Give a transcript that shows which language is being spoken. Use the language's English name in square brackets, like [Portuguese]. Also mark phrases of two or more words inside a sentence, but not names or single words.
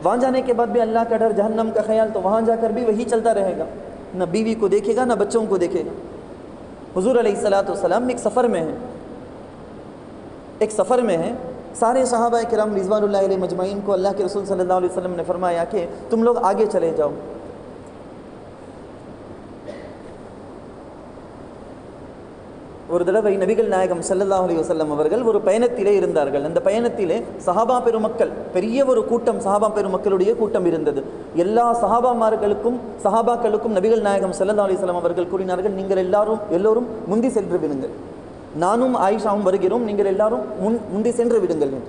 [Urdu] وہاں جانے کے بعد بھی اللہ کا ڈر، جہنم کا خیال، تو وہاں جا کر بھی وہی چلتا رہے گا، نہ بیوی کو دیکھے گا نہ بچوں کو دیکھے گا۔ حضور [Arabic] علیہ الصلوۃ والسلام [Urdu] ایک سفر میں ہیں، سارے صحابہ کرام [Arabic] رضوان اللہ علیہ مجمعین [Urdu] کو اللہ کے رسول [Arabic] صلی اللہ علیہ وسلم [Urdu] نے فرمایا کہ تم لوگ آگے چلے جاؤ۔ [Tamil] ஒரு தடவை நபிகள் நாயகம் [Arabic] صلى الله عليه وسلم [Tamil] அவர்கள் ஒரு பயணத்திலே இருந்தார்கள். அந்த பயணத்திலே சஹாபா பெருமக்கள், பெரிய ஒரு கூட்டம், சஹாபா பெருமக்களுடைய கூட்டம் இருந்தது. எல்லா சஹாபாக்களுக்கும் நபிகள் நாயகம் [Arabic] صلى الله عليه وسلم [Tamil] அவர்கள் கூறினார்கள், நீங்கள் எல்லோரும் முந்தி சென்று விடுங்கள், நானும் ஆயிஷாவும் வருகிறோம், நீங்கள் எல்லாரும் முந்தி சென்று விடுங்கள் என்று.